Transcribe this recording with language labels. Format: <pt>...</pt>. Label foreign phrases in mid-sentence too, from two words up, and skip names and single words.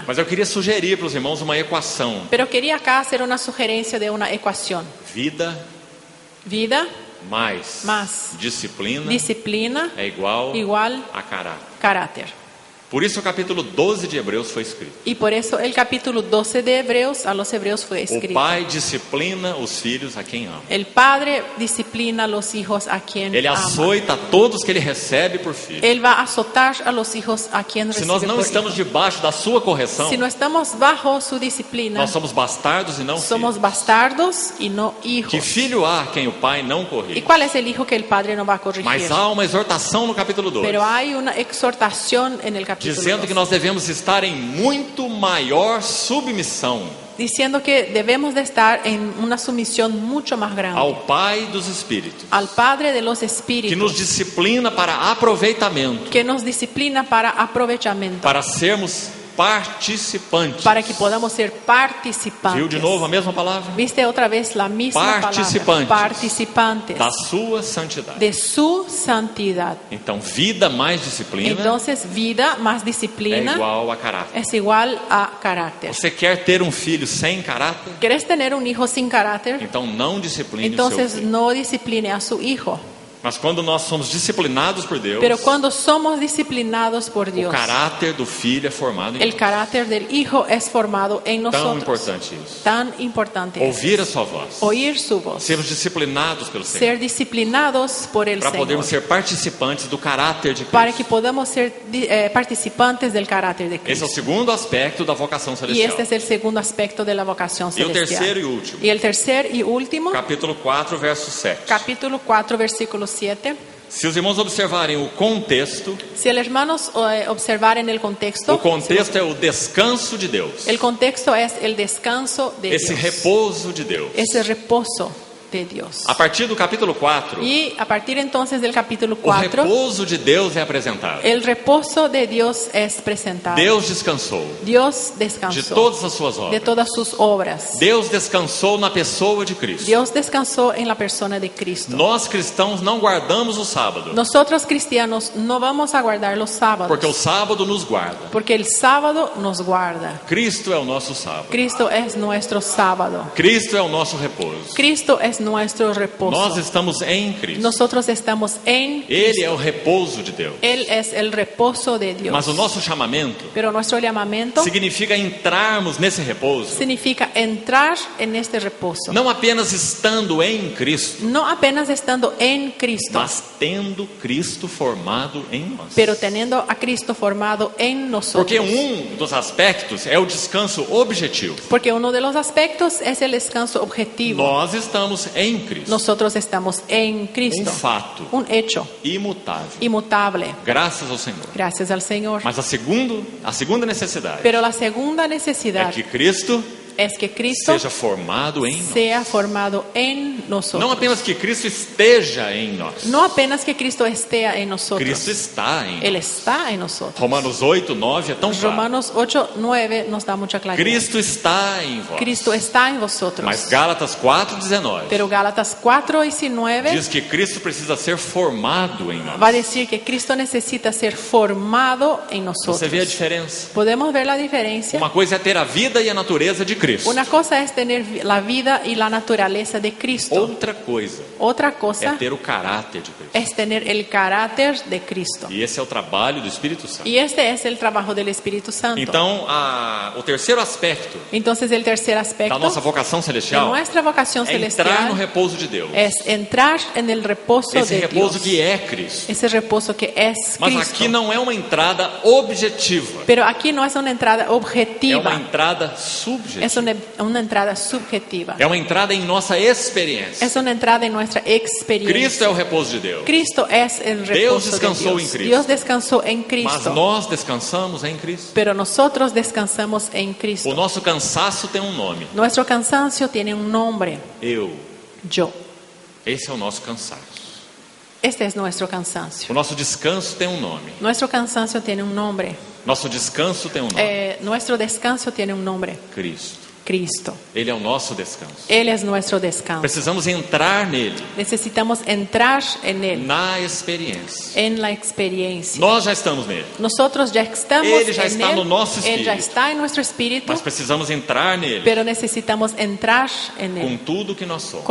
<pt>Mas eu queria sugerir para os irmãos uma equação:</pt> <es>Pero quería acá hacer una sugerencia de una ecuación.</es> <pt>vida</pt> <es>Vida</es> <pt>mais</pt> <es>Mas</es> <pt>disciplina</pt> <es>disciplina</es> <pt>é igual</pt> <es>igual</es> <pt>a caráter.</pt> <es>caráter.</es> <pt>Por isso o capítulo 12 de Hebreus foi escrito.</pt> <es>Y por eso el capítulo 12 de Hebreos a los Hebreos fue</es> <pt>O</pt> <es>escrito.</es> <pt>pai disciplina os filhos a quem ama.</pt> <es>El padre disciplina a los hijos a quien</es> <pt>Ele</pt> <es>ama.</es> <pt>açoita todos que ele recebe por filho.</pt> <es>Él va a azotar a los hijos a quien</es> <pt>Se</pt> <es>recibe</es> <pt>nós não</pt> <es>por</es> <pt>estamos</pt> <es>hijo.</es> <pt>debaixo da sua correção,</pt> <es>Si no estamos bajo su disciplina,</es> <pt>nós somos bastardos e não somos filhos.</pt> <es>bastardos y no hijos.</es> <pt>Que filho há quem o pai não</pt> <es>¿Y</es> <pt>corrige?</pt> <es>cuál es el hijo que el padre no va a corregir?</es> <pt>Mas há uma exortação no capítulo 2,</pt> <es>Pero hay una exhortación en el capítulo</es> <pt>dizendo que</pt> <es>2,</es> <pt>nós devemos estar em muito maior submissão</pt> <es>diciendo que debemos de estar en una sumisión mucho más grande</es> <pt>ao Pai dos Espíritos,</pt> <es>al Padre de los</es> <pt>que nos</pt> <es>Espíritus,</es> <pt>disciplina para aproveitamento,</pt> <es>que nos disciplina para aprovechamiento,</es> <pt>para sermos participantes.</pt> <es>para que podamos ser participantes.</es> <pt>Viu de novo a mesma palavra?</pt> <es>¿Viste otra vez la misma</es> <pt>Participantes.</pt> <es>palabra? Participantes</es> <pt>Da sua santidade.</pt> <es>de su santidad.</es> <pt>Então, vida mais disciplina</pt> <es>Entonces, vida más</es> <pt>é</pt> <es>disciplina</es> <pt>igual a caráter.</pt> <es>es igual a carácter.</es> <pt>Você quer ter um filho sem caráter?</pt> <es>¿Quieres tener un hijo sin carácter?</es> <pt>Então não discipline o</pt> <es>Entonces</es> <pt>seu filho.</pt> <es>no discipline a su hijo.</es> <pt>Mas quando nós somos disciplinados por Deus,</pt> <es>Pero cuando somos disciplinados por</es> <pt>o</pt> <es>Dios,</es> <pt>caráter do filho é formado em</pt> <es>el</es> <pt>nós.</pt> <es>carácter del hijo es formado en</es> <pt>Tão</pt> <es>nosotros.</es> <pt>importante isso.</pt> <es>Tan importante es</es> <pt>Ouvir a sua voz.</pt> <es>oír su voz,</es> <pt>Sermos disciplinados pelo Senhor.</pt> <es>ser disciplinados por el</es> <pt>Para podermos</pt> <es>Señor,</es> <pt>ser participantes do caráter de</pt> <es>para que</es> <pt>Cristo.</pt> <es>podamos ser participantes del carácter de</es> <pt>Esse é o</pt> <es>Cristo.</es> <pt>segundo aspecto da vocação</pt> <es>Y</es> <pt>celestial.</pt> <es>este es el segundo aspecto de la vocación</es> <pt>E o terceiro</pt> <es>celestial.</es> <pt>e último.</pt> <es>Y el tercer y último,</es> <pt>Capítulo 4, verso 7.</pt> <es>capítulo 4, versículo 7.</es> <pt>Se os irmãos observarem o contexto,</pt> <es>Si los hermanos observaren el contexto,</es> <pt>o contexto é o descanso de Deus.</pt> <es>el contexto es el descanso de</es> <pt>Esse</pt> <es>Dios,</es> <pt>repouso de Deus.</pt> <es>ese reposo. de Dios.</es> <pt>A partir do capítulo 4,</pt> <es>Y a partir entonces del capítulo</es> <pt>o</pt> <es>4,</es> <pt>repouso de Deus é apresentado.</pt> <es>el reposo de Dios es presentado.</es> <pt>Deus descansou</pt> <es>Dios</es> <pt>de</pt> <es>descansó</es> <pt>todas as suas</pt> <es>de</es> <pt>obras.</pt> <es>todas sus obras.</es> <pt>Deus descansou na pessoa de Cristo.</pt> <es>Dios descansó en la persona de Cristo.</es> <pt>Nós cristãos não guardamos o sábado,</pt> <es>Nosotros cristianos no vamos a guardar los sábados,</es> <pt>porque o sábado nos guarda.</pt> <es>porque el sábado nos guarda.</es> <pt>Cristo é o nosso sábado.</pt> <es>Cristo es nuestro sábado.</es> <pt>Cristo é o nosso repouso.</pt> <es>Cristo es nuestro</es> <pt>Nós</pt> <es>reposo.</es> <pt>estamos em Cristo.</pt> <es>Nosotros estamos en</es> <pt>Ele é o repouso de Deus.</pt> <es>Él es el reposo de Dios.</es> <pt>Mas o nosso chamamento</pt> <es>Pero nuestro llamamiento</es> <pt>significa entrarmos nesse repouso,</pt> <es>significa entrar en este reposo.</es> <pt>não apenas estando em Cristo,</pt> <es>No apenas estando en Cristo,</es> <pt>mas tendo Cristo formado em nós.</pt> <es>pero teniendo a Cristo formado en nosotros.</es> <pt>Porque dos aspectos é o descanso objetivo.</pt> <es>Porque uno de los aspectos es el descanso objetivo.</es> <pt>Nós estamos em Cristo.</pt> <es>Nosotros estamos en Cristo.</es> <pt>Fato</pt> <es>Un hecho</es> <pt>imutável.</pt> <es>inmutable.</es> <pt>Graças ao Senhor.</pt> <es>Gracias al Señor.</es> <pt>Mas a segunda necessidade</pt> <es>Pero la segunda</es> <pt>é</pt> <es>necesidad</es> <pt>que Cristo</pt> <es>es que Cristo</es> <pt>seja formado em nós.</pt> <es>sea formado en</es> <pt>Não</pt> <es>nosotros.</es> <pt>apenas que Cristo esteja em nós.</pt> <es>No apenas que Cristo esté en nosotros.</es> <pt>Cristo está em</pt> <es>Él</es> <pt>nós.</pt> <es>está en nosotros.</es> <pt>Romanos 8, 9 é tão claro.</pt> <es>Romanos 8, 9 nos da mucha claridad.</es> <pt>Cristo está em vós.</pt> <es>Cristo está en vosotros.</es> <pt>Mas Gálatas 4, 19</pt> <es>Pero Gálatas 4, 19</es> <pt>diz que Cristo precisa ser formado em nós.</pt> <es>va a decir que Cristo necesita ser formado en nosotros.</es> <pt>Você vê a diferença?</pt> <es>Podemos ver la diferencia.</es> <pt>Uma coisa é ter a vida e a natureza de Cristo.</pt> <es>Una cosa es tener la vida y la naturaleza de Cristo.</es> <pt>Outra coisa</pt> <es>Otra</es> <pt>é</pt> <es>cosa</es> <pt>ter o caráter de Cristo.</pt> <es>es tener el carácter de Cristo.</es> <pt>E esse é o trabalho do Espírito Santo.</pt> <es>Y este es el trabajo del Espíritu Santo.</es> <pt>Então, o terceiro aspecto</pt> <es>Entonces el tercer</es> <pt>da</pt> <es>aspecto</es> <pt>nossa vocação</pt> <es>de</es> <pt>celestial</pt> <es>nuestra vocación</es> <pt>é entrar no</pt> <es>celestial</es> <pt>repouso de Deus.</pt> <es>es entrar en el reposo</es> <pt>Esse</pt> <es>de</es> <pt>repouso</pt> <es>Dios.</es> <pt>que é Cristo.</pt> <es>Ese reposo que es</es> <pt>Mas</pt> <es>Cristo.</es> <pt>aqui não é uma entrada objetiva.</pt> <es>Pero aquí no es una entrada</es> <pt>É uma</pt> <es>objetiva,</es> <pt>entrada subjetiva.</pt> <es>es una entrada subjetiva.</es> <pt>É uma entrada em nossa experiência.</pt> <es>Es una entrada en nuestra experiencia.</es> <pt>Cristo é o repouso de Deus.</pt> <es>Cristo es el</es> <pt>Deus</pt> <es>reposo de</es> <pt>descansou em</pt> <es>Dios.</es> <pt>Cristo.</pt> <es>Dios descansó en</es> <pt>Mas</pt> <es>Cristo.</es> <pt>nós descansamos em Cristo.</pt> <es>Pero nosotros descansamos en</es> <pt>O</pt> <es>Cristo.</es> <pt>nosso cansaço tem um nome.</pt> <es>Nuestro cansancio tiene un nombre.</es> <pt>Eu.</pt> <es>Yo.</es> <pt>Esse é o nosso cansaço.</pt> <es>Este es nuestro cansancio.</es> <pt>O nosso descanso tem um nome.</pt> <es>Nuestro cansancio tiene un nombre.</es> <pt>Nosso descanso tem um nome.</pt> <es>Nuestro descanso tiene un nombre.</es> <pt>Cristo.</pt> <es>Cristo.</es> <pt>Ele é o nosso descanso.</pt> <es>Él es nuestro descanso.</es> <pt>Precisamos entrar nele,</pt> <es>Necesitamos entrar en Él,</es> <pt>na experiência.</pt> <es>en la experiencia.</es> <pt>Nós já estamos nele,</pt> <es>Nosotros ya estamos</es> <pt>Ele já</pt> <es>en</es> <pt>está</pt> <es>Él.</es> <pt>no nosso</pt> <es>Él ya</es> <pt>espírito.</pt> <es>está en nuestro espíritu,</es> <pt>mas precisamos entrar nele</pt> <es>pero necesitamos entrar en</es> <pt>com</pt> <es>Él,</es> <pt>tudo que nós somos.</pt>